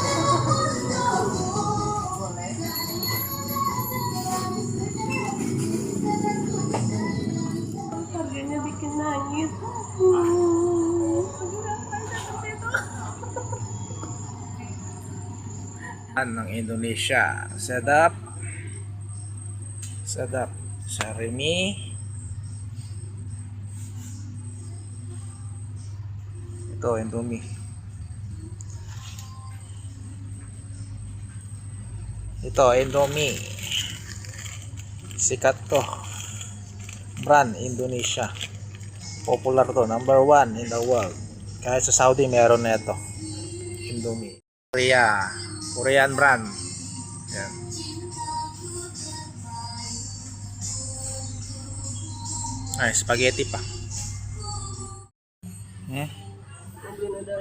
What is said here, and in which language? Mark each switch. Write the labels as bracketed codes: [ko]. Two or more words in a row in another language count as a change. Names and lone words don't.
[id] Harganya bikin nangis. [tl] Ng Indonesia. Sedap. [id] Sedap. Sarimi. [tl] Ito, Indomie. Ito, Indomie. Sikat to. Brand Indonesia. [en] Popular to. Number 1 in the world. [tl] Kahit sa Saudi meron na ito. [en] Indomie. Korea. Korean brand. [tl] Yan. Ay, spaghetti pa. Nandiyan na daw.